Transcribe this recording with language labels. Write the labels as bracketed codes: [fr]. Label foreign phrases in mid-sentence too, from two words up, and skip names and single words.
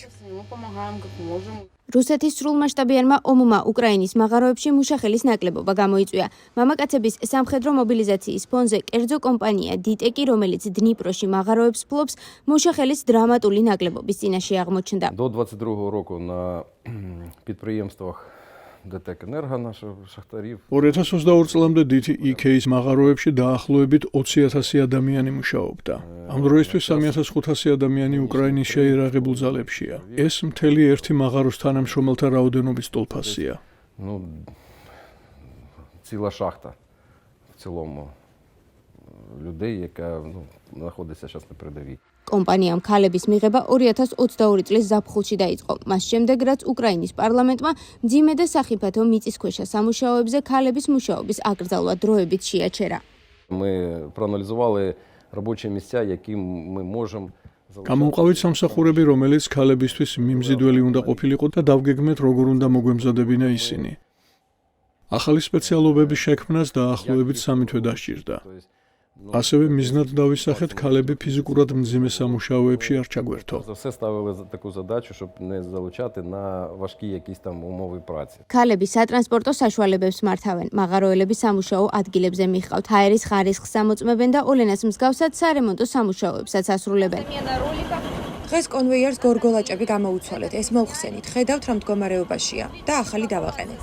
[ka] რუსეთის სრულმასშტაბიანმა ომმა უკრაინის მაღაროებში მუშახელის ნაკლებობა გამოიწვია. მამაკაცების სამხედრო მობილიზაციის ფონზე კერძო კომპანია დიტეკი, რომელიც დნიპროში მაღაროებს ფლობს, მუშახელის დრამატული ნაკლებობის წინაშე აღმოჩნდა. [uk] До 22-го року на підприємствах ДТЕК «Енерго» наших шахтарів [ka] 2022 წლამდე DTEK-ის მაღაროებში დაახლოებით 20,000 ადამიანი მუშაობდა. ამ დროისთვის 3,500 ადამიანი უკრაინის შეიარაღებულ ძალებშია. ეს მთელი ერთი მაღაროს თანამშრომელთა რაოდენობის ტოლფასია. [uk] ну, ціла шахта в цілому людей, яка знаходиться зараз на передовій. [ka] კომპანიამ ქალების მიღება 2022 წლის ზაფხულში დაიწყო. მას შემდეგ, რაც უკრაინის პარლამენტმა მძიმე და სახიფათო მიწისქვეშა სამუშაოებზე ქალების მუშაობის აკრძალვა დროებით შეაჩერა. [uk] Ми проаналізували робочі місця, які ми можемо [ka] გამოვყავით სამსახურები, რომელიც ქალებისთვის მიმზიდველი უნდა ყოფილიყო და დავგეგმეთ, როგორ უნდა მოგვემზადებინა ისინი. ახალი სპეციალობების შექმნას დაახლოებით 3 თვე დასჭირდა. ასევე მიზნად დავისახეთ, ქალები ფიზიკურად მძიმე სამუშაოებში არ ჩაგვერთო. [uk] за все ставили таку задачу, щоб не залучати на важкі якісь там умови праці. [ka] ქალები სატრანსპორტო საშუალებებს მართავენ, მაღაროელები სამუშაო ადგილებზე მიჰყავთ, ჰაერის ხარისხს ამოწმებენ და ოლენას მსგავსად სარემონტო სამუშაოებსაც ასრულებენ. დღეს კონვეიერს გორგოლაჭები გამოუცვალეთ, ეს მოვხსენით, ხედავთ რა მდგომარეობაშია და ახალი დავაყენეთ.